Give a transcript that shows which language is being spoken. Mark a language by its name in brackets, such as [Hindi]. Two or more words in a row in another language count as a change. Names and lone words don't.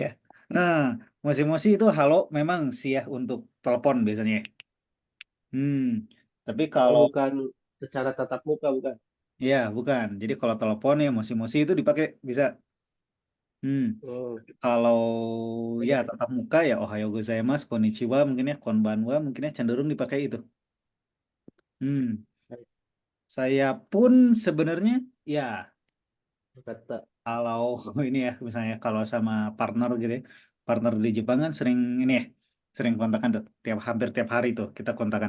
[Indonesian] Nah, mosi-mosi itu halo memang sih ya untuk telepon biasanya. Tapi Oh, kalau bukan secara tatap muka, bukan. ya bukan. Jadi kalau telepon ya mosi-mosi itu dipakai bisa. Hmm, Oh, Kalau ya tatap muka ya [Japanese] おはようございます, [Indonesian] konnichiwa mungkin ya, konbanwa mungkin ya cenderung dipakai itu. Hmm, saya pun sebenarnya ya kata. kalau ini ya misalnya kalau sama partner gitu ya, partner di Jepang kan sering ini ya, sering kontakan tuh, hampir tiap hari tuh kita kontakan.